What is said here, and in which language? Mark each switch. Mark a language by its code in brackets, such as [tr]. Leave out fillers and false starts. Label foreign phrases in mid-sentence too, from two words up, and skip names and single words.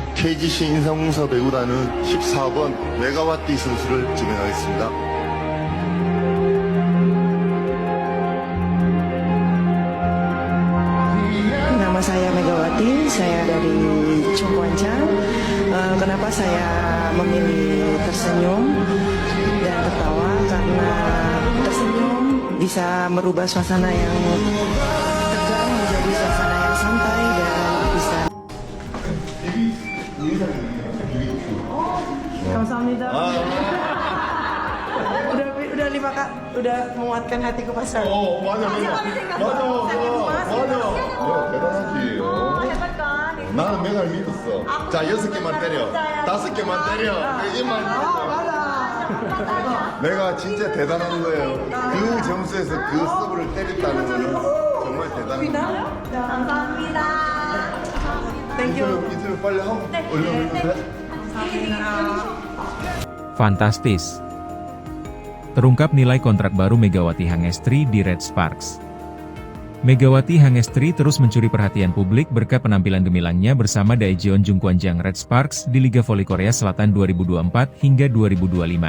[ko] KGC 인삼공사 배구단은 14번 메가와티 선수를 지명하겠습니다. [id] Nama saya Megawati, saya dari Cungkuancang. Kenapa saya memilih tersenyum dan tertawa? Karena tersenyum bisa merubah suasana yang tegang menjadi suasana yang santai dan bisa. Kamsahamnida. Udah lima kak, udah menguatkan hatiku pasar. [ko] 맞아. 대단하지. 나는 메가를 믿었어. 자, 6개만 때려. 5개만 때려. 4개만 때려. 내가 진짜 대단한 거예요. 그 점수에서 그 서브를 때렸다는 거는 정말 대단한 거예요. 감사합니다. [en] Thank you. [ko] 인터뷰 빨리 하고 얼른 돼? [id] Fantastis. Terungkap nilai kontrak baru Megawati Hangestri di Red Sparks. Megawati Hangestri terus mencuri perhatian publik berkat penampilan gemilangnya bersama Daejeon Jungkwanjang Red Sparks di Liga Voli Korea Selatan 2024 hingga 2025.